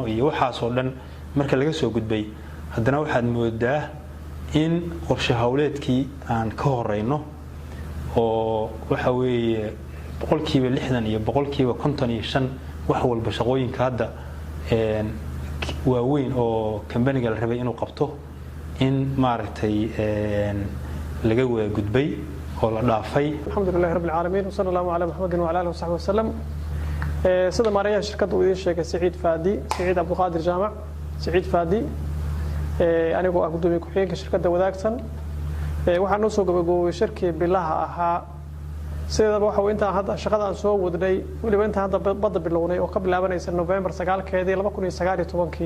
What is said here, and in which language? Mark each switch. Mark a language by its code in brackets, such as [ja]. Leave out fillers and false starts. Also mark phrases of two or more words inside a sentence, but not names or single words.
[so] iyo waxaas oo dhan marka laga soo gudbay, haddana waxaad moodaa in qorshe hawleedkii aan ka horeyno oo waxa weeye 60% iyo 55% wax walba shaqooyinka hadda waaweyn oo company-ga la rabay inuu qabto in maaragtay laga wada gudbay oo la dhaafay. [ar] الحمد لله رب العالمين وصلى الله على محمد وعلى آله وصحبه وسلم. [so] sida maareeyaha shirkadda uu idin sheegay Saciid Abdulqaadir Jaamac Saciid Faadi, anigoo ah gudoomiye ku-xigeenka shirkadda wadaagsan. waxaan noo soo gabagaboobay shirkii bilaha ahaa. sidaba waxa inta hadda shaqada aan soo wadnay waliba inta hadda badda bilownay oo ka bilaabanaysa November 9keedii 2019.